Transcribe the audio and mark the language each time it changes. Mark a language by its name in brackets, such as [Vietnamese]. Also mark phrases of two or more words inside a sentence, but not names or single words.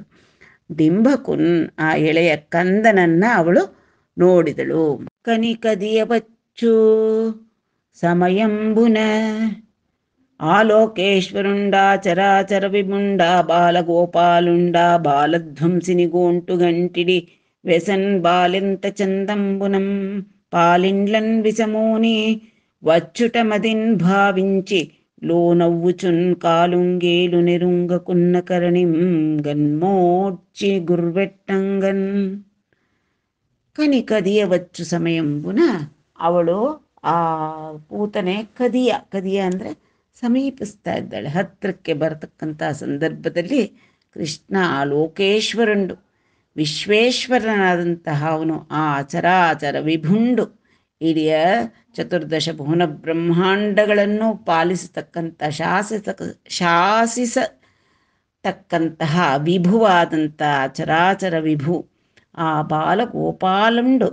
[Kannada] ಡಿಂಭಕುನ್, ಆ ಎಳೆಯ ಕಂದನನ್ನು ಅವಳು ನೋಡಿದಳು. [Telugu] కనికదియ బచ్చు సమయంబున ఆలోకేశ్వరుండా చరాచర విముండా బాలగోపాలుండా బాలధ్వంసిని గోంటు గంటిడి వెసన్ బాలింత చందంబునం పాలిండ్లన్ విసమోని వచ్చుట మదిన్ భావించి లోనవ్వుచున్ కాలుంగేలు నెరుంగకున్న కరణిం గన్మోడ్చి గుర్వెట్టంగన్. కనికదియ వచ్చు సమయంబున, [Kannada] ಅವಳು ಆ ಪೂತನೆ ಕದಿಯ ಅಂದರೆ ಸಮೀಪಿಸ್ತಾ ಇದ್ದಾಳೆ, ಹತ್ತಿರಕ್ಕೆ ಬರತಕ್ಕಂಥ ಸಂದರ್ಭದಲ್ಲಿ ಕೃಷ್ಣ ಆ ಲೋಕೇಶ್ವರಂಡು, ವಿಶ್ವೇಶ್ವರನಾದಂತಹ ಅವನು, ಆ ಚರಾಚರ ವಿಭುಂಡು, ಇಡೀ ಚತುರ್ದಶ ಭುವನ ಬ್ರಹ್ಮಾಂಡಗಳನ್ನು ಪಾಲಿಸತಕ್ಕಂಥ ಶಾಸಿಸತಕ್ಕಂತಹ ವಿಭುವಾದಂಥ ಚರಾಚರ ವಿಭು ಆ ಬಾಲಗೋಪಾಲುಂಡು.